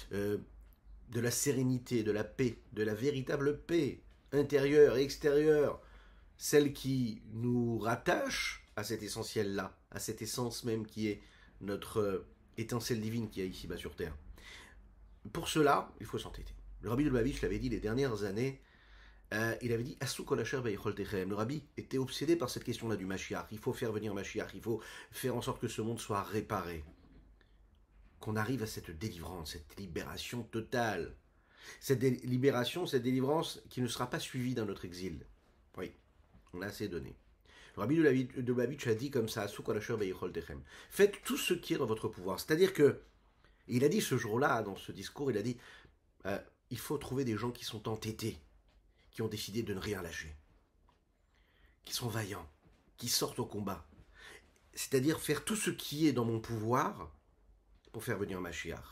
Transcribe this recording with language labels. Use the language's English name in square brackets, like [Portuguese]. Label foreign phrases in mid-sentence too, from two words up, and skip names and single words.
[French] de la sérénité, de la paix, de la véritable paix intérieure et extérieure, celle qui nous rattache à cet essentiel-là, à cette essence même qui est notre étincelle divine qui est ici-bas sur Terre. Pour cela, il faut s'entêter. Le rabbi de Lubavitch l'avait dit les dernières années, il avait dit [Hebrew] עשו כל אשר ביכולתכם. [French] Le rabbi était obsédé par cette question-là du Mashiach. Il faut faire venir Mashiach, il faut faire en sorte que ce monde soit réparé. Qu'on arrive à cette délivrance, cette libération totale. Cette libération, cette délivrance qui ne sera pas suivie d'un autre exil. Oui, on a assez donné. Le rabbi de Lubavitch a dit comme ça [Hebrew] עשו כל אשר ביכולתכם. [French] Faites tout ce qui est dans votre pouvoir. C'est-à-dire que, il a dit ce jour-là, dans ce discours, il a dit il faut trouver des gens qui sont entêtés, qui ont décidé de ne rien lâcher, qui sont vaillants, qui sortent au combat. C'est-à-dire faire tout ce qui est dans mon pouvoir pour faire venir Mashiach.